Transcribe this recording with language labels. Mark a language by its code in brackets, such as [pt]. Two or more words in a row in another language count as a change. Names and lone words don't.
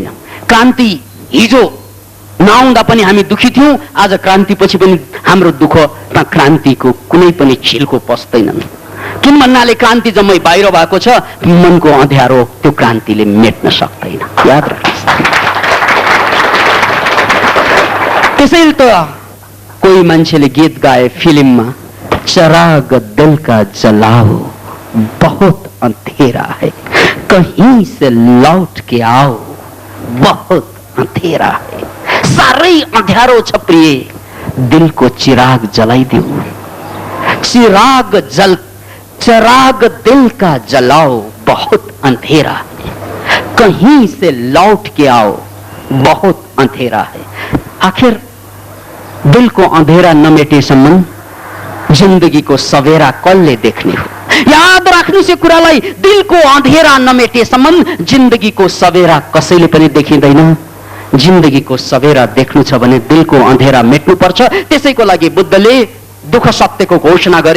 [ne] क्रान्ति हिजो नआउँदा पनि हामी दुखी थियौं, आज क्रान्तिपछि पनि हाम्रो दुःखमा क्रान्तिको कुनै पनि छिल्को पस्दैनन्। किन भन्नाले क्रान्ति जम्मै बाहिर भएको छ, मनको अँध्यारो त्यो क्रान्तिले मेट्न सक्दैन। याद राख्नुहोस्। त्यसैले त कोही मान्छेले गीत गाए फिल्ममा, [hi] चराग दिल का जलाओ बहुत अंधेरा है, कहीं से लौट के आओ बहुत अंधेरा है। [ne] सारै अँध्यारो छ प्रिय, दिलको चिराग जलाइदेऊ। [hi] चराग दिल का जलाओ बहुत अंधेरा है, कहीं से लौट के आओ बहुत अंधेरा है। [ne] आखिर दिल को अंधेरा नमेटेसम्म जिन्दगीको सवेरा कसले देख्ने हो? याद राख्नुहोस् यो कुरालाई। दिलको अँधेरा नमेटेसम्म जिन्दगीको सवेरा कसैले पनि देखिँदैन। जिन्दगीको सबेरा देख्नु छ भने दिलको अँधेरा मेट्नु पर्छ। त्यसैको लागि बुद्धले दुःख सत्यको घोषणा गरे।